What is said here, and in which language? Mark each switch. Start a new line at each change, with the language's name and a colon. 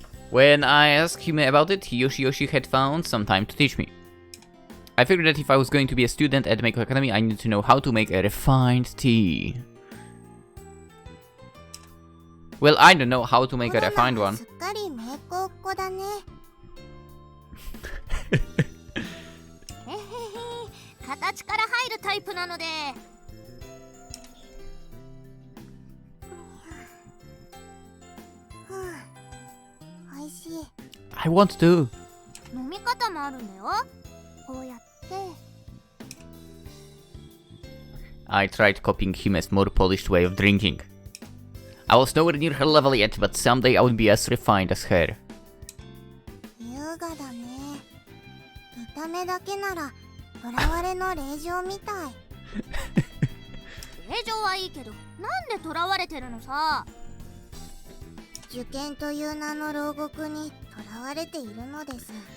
English: When I asked him about it, Yoshi had found some time to teach me. I figured that if I was going to be a student at Meiko Academy, I needed to know how to make a refined tea. Well, I don't know how to make a refined one.
Japanese: すっかり名工っ子だね。へへへ、形から入るタイプなので。おいしい。
English: I want to.
Japanese: 飲み方もあるんだよ。こうやって。
English: I tried copying him as more polished way of drinking. I was nowhere near her level yet, but someday I would be as refined as her.
Japanese: 優雅だね。見た目だけなら囚われの令状みたい。令状はいいけど、なんで囚われてるのさ。受験という名の牢獄に囚われているのです。